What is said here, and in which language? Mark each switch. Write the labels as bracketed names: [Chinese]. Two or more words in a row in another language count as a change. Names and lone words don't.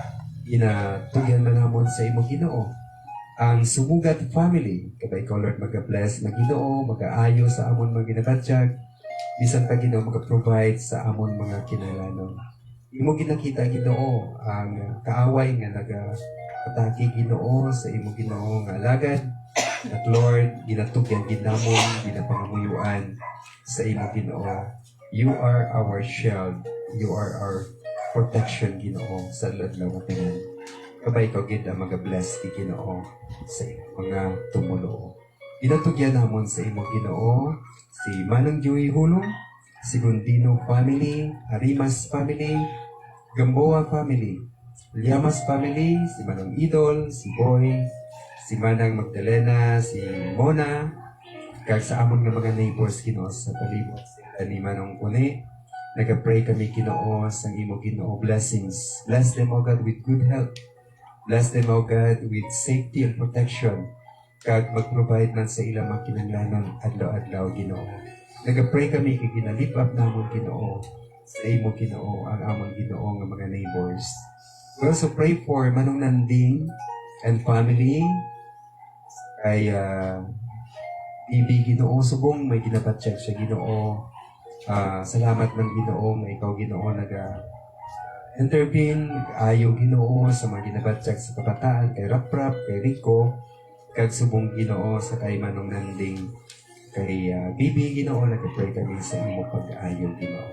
[Hiligaynon] Ginatugyan man namon sa imo Ginoo ang Sumugat family, kapay ko Lord mag-bless na Ginoo, mag-aayo sa amon mga ginabatyag, bisan pa Ginoo mag-provide sa amon mga kinahanglanon. Imo ginakita Ginoo ang kaaway nga naga-atake Ginoo sa imo Ginoo nga alagad. At Lord, ginatugyan ginamon, ginapangamuyuan sa imo Ginoo. [English] You are our shield. You are our protection [Hiligaynon] Ginoo sa adlaw nga tanan. Kabay ko gid ang mag-bless ki Ginoo sa mga tumulo. Ginatugyan namon sa imo Ginoo si Manang Joey Hulong, si Gondino family, Arimas family, Gamboa family, Llamas family, si Manang Idol, si Boy, si Manang Magdalena, si Mona, kag sa amon nga mga neighbors Ginoo sa palibot sila ni Manong Kune. Nag-pray kami Ginoo sa imo Ginoo blessings. [English] Bless them, O God, with good health. Bless them, O God, with safety and protection. [Hiligaynon] Kag mag-provide man sa ilang mga kinanglanon adlaw-adlaw Ginoo. Nag-pray kami kay ginalip up namon Ginoo sa imo Ginoo ang amon Ginoo nga mga neighbors. [English] We also pray for [Hiligaynon] Manong Nanding [English] and family [Hiligaynon] kay Bibi Ginoo subong may ginabatyag siya Ginoo. Salamat man Ginoo nga ikaw Ginoo intervene, ayo Ginoo sa mga ginabatyag sa kabataan, kay Raprap, kay Rico, kag subong Ginoo sa kay Manong Nanding, kay Bibi Ginoo, nag-pray kami sa imo pag-ayo Ginoo.